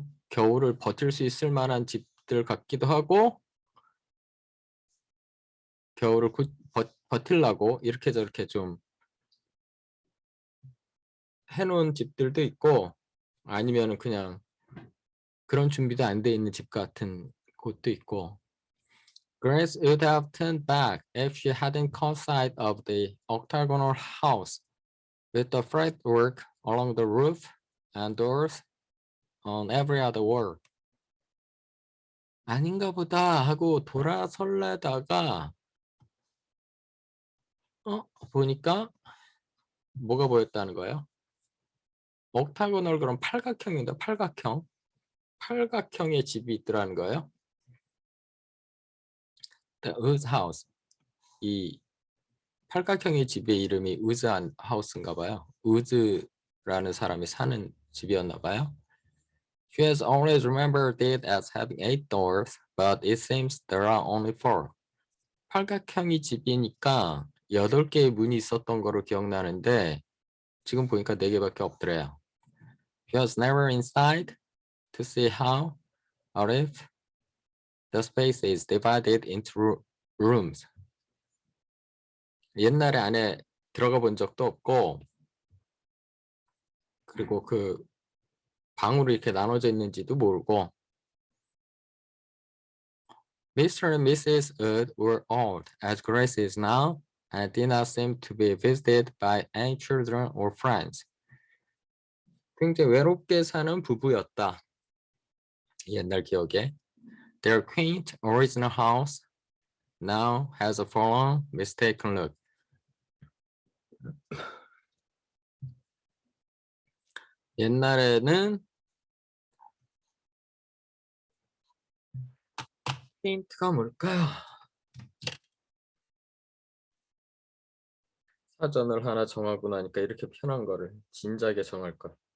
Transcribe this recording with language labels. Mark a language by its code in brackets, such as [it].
[ko] 겨울을 버틸 수 있을 만한 집들 같기도 하고 겨울을 버틸라고 이렇게 저렇게 좀 해놓은 집들도 있고 아니면은 그냥 그런 준비도 안 돼 있는 집 같은 곳도 있고. [en] Grace would have turned back if she hadn't caught sight of the octagonal house with the fretwork along the roof and doors on every other wall. [ko] 아닌가 보다 하고 돌아설래다가 보니까 뭐가 보였다는 거예요? 옥타고널 그럼 팔각형인데 팔각형의 집이 있더라는 거예요. [en] whose house. [ko] 이 팔각형의 집의 이름이 우즈 하우스인가 봐요. 우즈라는 사람이 사는 집이었나 봐요. [en] She has always remembered it as having 8 doors, but it seems there are only 4. [ko] 팔각형이 집이니까 8개의 문이 있었던 거로 기억나는데 지금 보니까 4개밖에 없더래요. [en] She was never inside to see how or if the space is divided into rooms. [ko] 옛날에 안에 들어가 본 적도 없고 그리고 그 방으로 이렇게 나눠져 있는지도 모르고 Mr. [en] and Mrs. Wood were old, as Grace is now, and did not seem to be visited by any children or friends. [ko] 굉장히 외롭게 사는 부부였다. 옛날 기억에. [en] Their quaint original house now has a forlorn, mistaken look. [ko] 옛날에는 힌트가 뭘까요? 사전을 하나 정하고 나니까 이렇게 편한 거를 진작에 정할 걸.